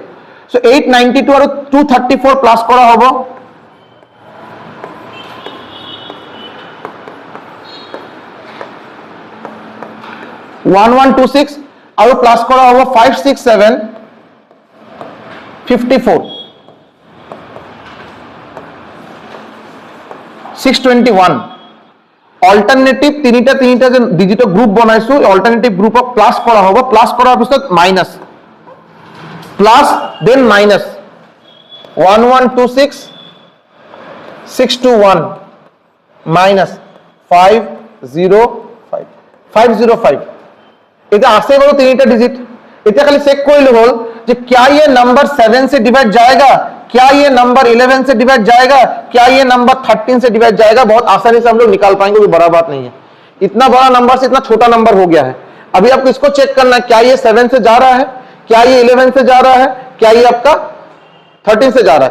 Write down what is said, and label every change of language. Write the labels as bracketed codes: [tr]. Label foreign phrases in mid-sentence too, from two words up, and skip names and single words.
[as] সো 892 আৰু 234 প্লাস কৰা হ'ব, 1126 আৰু প্লাস কৰা হ'ব 567 54 621। অল্টারনেটিভ তিনিটা যে [en] digit group [as] বনাইছো, অল্টারনেটিভ গ্ৰুপক প্লাস কৰা হ'ব, প্লাস কৰাৰ পিছত মাইনাস, [en] plus then minus [as] 1126 621 মাইনাস 505 505। এটা আছে বলো তিনিটা ডিজিট। এটা খালি চেক কৰিলে হল যে [hi] क्या ये नंबर 7 से डिवाइड जाएगा, क्या ये नंबर 11 से डिवाइड जाएगा, क्या ये नंबर 13 से डिवाइड जाएगा। बहुत आसानी से हम लोग निकाल पाएंगे, कोई बड़ा बात नहीं है। इतना बड़ा नंबर से इतना छोटा नंबर हो गया है। अभी आपको इसको चेक करना है, क्या ये 7 से जा रहा है, क्या ये 11 से जा रहा है, क्या ये आपका 13 से जा रहा है।